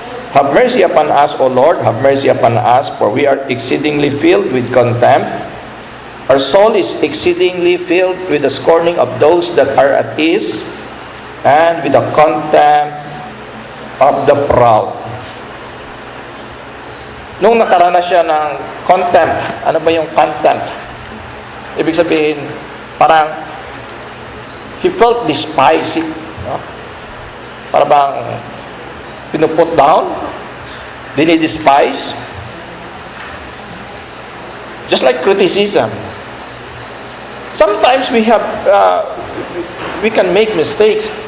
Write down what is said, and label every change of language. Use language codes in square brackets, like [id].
[en] Have mercy upon us, O Lord, have mercy upon us, for we are exceedingly filled with contempt. Our soul is exceedingly filled with the scorning of those that are at ease, and with the contempt of the proud. [tl] nung nakaranas siya ng contempt. Ano ba yung contempt? Ibig sabihin, parang [en] he felt despised. [tl] No? Para bang pinuput down, dinidespise. [en] Just like criticism. Sometimes we can make mistakes.